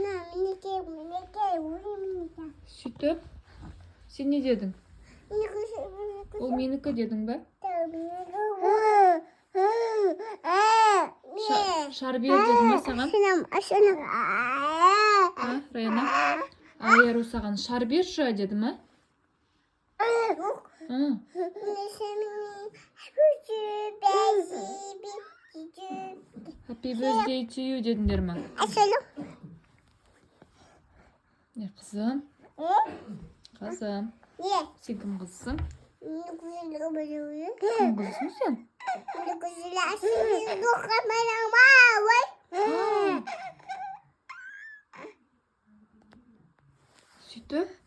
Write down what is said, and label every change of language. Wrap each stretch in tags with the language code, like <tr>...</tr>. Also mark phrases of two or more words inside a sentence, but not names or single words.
<kk>Сөйтіп, сен не дедің? Ол менікі дедің ба? Шар бер деді ма саған? Раяна, Аяру саған шар берші деді ма?</kk> <en>Happy birthday to you</en> <kk>дедіңдер ма? Қызым. Қызым. Сен кім қызсың? Кім қызсың сен? Сөйтіп?</kk>